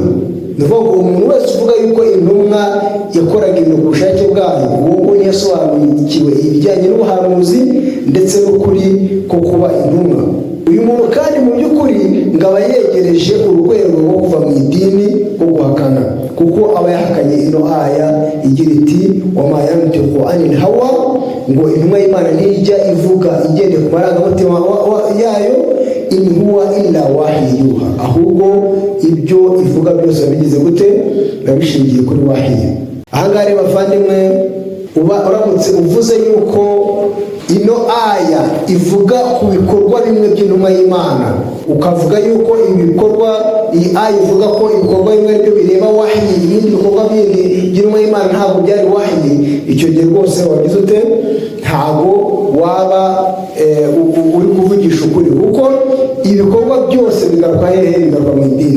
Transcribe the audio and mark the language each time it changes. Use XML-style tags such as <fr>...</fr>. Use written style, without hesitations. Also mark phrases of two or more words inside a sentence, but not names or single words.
<rw>Niba ngo umuntu wese uvuga yuko intumwa yakoraga ibintu ku bushake bwayo, uwo ngo yasobanukiwe ibijyanye n'ubuhanuzi ndetse n'ukuri ko kuba intumwa. Uyu muntu kandi mu by'ukuri ngo aba yegereje urwego rwo kuva mu idini rwo guhakana, kuko aba yahakanye ino aya igira iti</rw> <ar>وما ينطق عن الهوى,</ar> <rw>ngo intumwa y'Imana ntijya ivuga igendeye ku marangamutima yayo,</rw> <ar>إن هو إلا وحي يوحى,</ar> <rw>ahubwo ibyo ivuga byose bigize gute, babishingiye kuri wahyi. Ahangaha rero bavandimwe, uramutse uvuze yuko ino aya ivuga ku bikorwa bimwe by'intumwa y'Imana, ukavuga yuko ibikorwa iyi aya ivuga ko ibikorwa bimwe byo bireba wahyi, ibindi bikorwa bindi by'intumwa y'Imana ntabwo byari wahyi, icyo gihe rwose wagize ute, ntabwo waba uri kuvugisha ukuri, kuko ibikorwa byose bigaruka hehe, bigaruka mu idini.</rw>